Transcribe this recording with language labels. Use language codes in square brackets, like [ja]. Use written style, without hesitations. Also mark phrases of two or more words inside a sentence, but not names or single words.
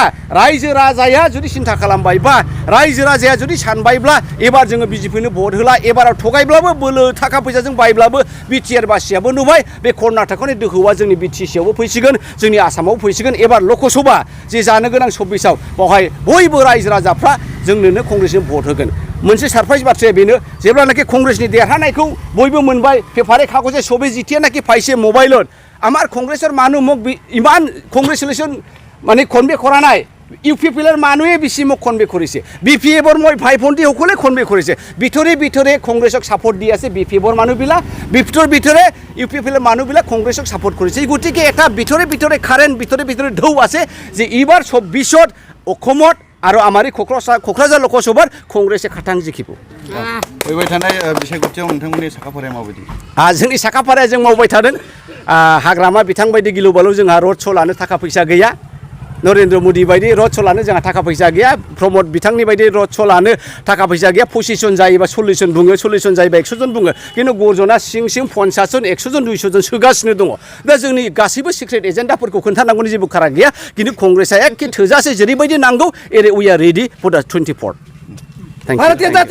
[brx] रायजो राजाया जुदि सिन्था खालामबायबा रायजो राजाया जुदि सानबायब्ला एबार जोङो बिजेपिनो भट होला एबाराव थगायब्लाबो बोलो थाखा फैसाजों बायब्लाबो बिटिआर बासियाबो नुबाय बे कर्नाटकनि दोहौआ जोंनि बिटिसिआवबो फैसिगोन जोंनि आसामावबो फैसिगोन एबार लकसभा जे जानो गोनां 26आव बावहाय बयबो रायजो राजाफ्रा जोंनोनो कंग्रेसनो भट होगोन मोनसे सारप्राइज बाथ्राया बेनो जेब्लानाखि कंग्रेसनि देरहानायखौ बयबो मोनबाय पेपारे कागजे सबै जितियानाखि पाइसे [as] मोबाइলত আমার কংগ্রেসের মানুষ মোক ইমান কংগ্রেচুলেশন মানে কনভে কৰা নাই ইউপিপিএলৰ মানুহে বেছি মোক কনভে কৰিছে বিপিএফৰ মই ভাই ভণ্টি সকলে কনভে কৰিছে ভিতৰে ভিতৰে কংগ্ৰেছক সাপোর্ট দি আছে বিপিএফৰ মানুহবিলাক ভিতৰে ইউপিপিএলৰ মানুহবিলাক কংগ্ৰেছক সাপোর্ট কৰিছে গতিকে এটা ভিতৰে ভিতৰে কারেন্ট ভিতৰে ঢৌ আছে যে এইবাৰ 24ত অসমত আৰু আমাৰ কক্ৰাঝাৰ লোকসভাৰ কংগ্ৰেছে খাটাং জিকিব [brx] फैबाय थानाय बिसायख'थियाव नोंथांमोननि साखाफाराया माबायदि जोंनि साखाफाराया जों मावबाय थादों हाग्रामा बिथां बायदि गिलु बालु जोंहा [en] road show' [brx] लानो थाखा फैसा गैया नरेन्द्र मोदी बायदि [en] road show' [brx] लानो जोंहा थाखा फैसा गैया प्रमद बिथांनि बायदि [en] road show' [brx] लानो थाखा फैसा गैया 25 जन जायोबा 40 जन बुङो 40 जन जायोबा 100 जन बुङो खिन्थु गर्जना सिं 50 जन 100 जन 200 जन सोगासिनो दङ दा जोंनि गासैबो सिक्रेट एजेन्डाफोरखौ खोन्थानांगौनि जेबो खारा गैया खिन्थु कंग्रेसआ एखे थोजासे जेरैबायदि नांगौ एरै [en] we are ready for the 24 thank you